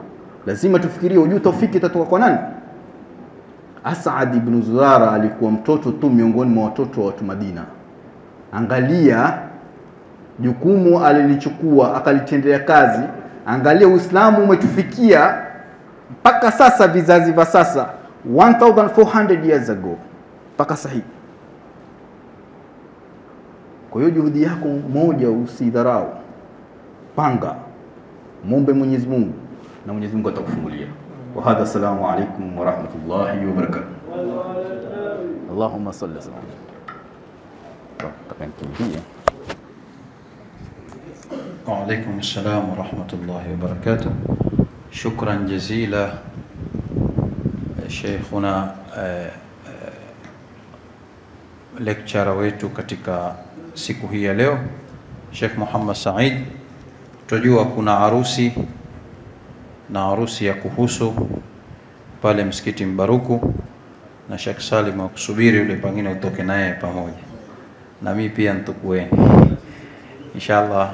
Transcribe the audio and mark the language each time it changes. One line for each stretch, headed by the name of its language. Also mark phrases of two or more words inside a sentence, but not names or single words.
Swahili: Lazima tufikirie ujue taufiki itatoka kwa nani. As'ad ibn Zurara alikuwa mtoto tu miongoni mwa watoto wa watu Madina. Angalia jukumu alilichukua, akalitendea kazi. Angalia Uislamu umetufikia mpaka sasa, vizazi vya sasa 1400
English: years ago
Swahili: mpaka sahihi. Kwa hiyo juhudi yako moja usidharau, panga, muombe Mwenyezi Mungu na Mwenyezi Mungu atakufungulia.
Arabic: وهذا السلام عليكم ورحمة الله وبركاته. اللهم صل سلم. وعليكم السلام ورحمة الله وبركاته. شكرا جزيلا
Swahili: Sheikhuna lecturer wetu katika siku hii ya leo, Sheikh Muhammad Said. Tunajua kuna harusi na harusi ya kuhusu pale msikiti Mbaruku, na Sheikh Salim akusubiri yule, pengine utoke naye pamoja na mimi pia nitukueni inshallah.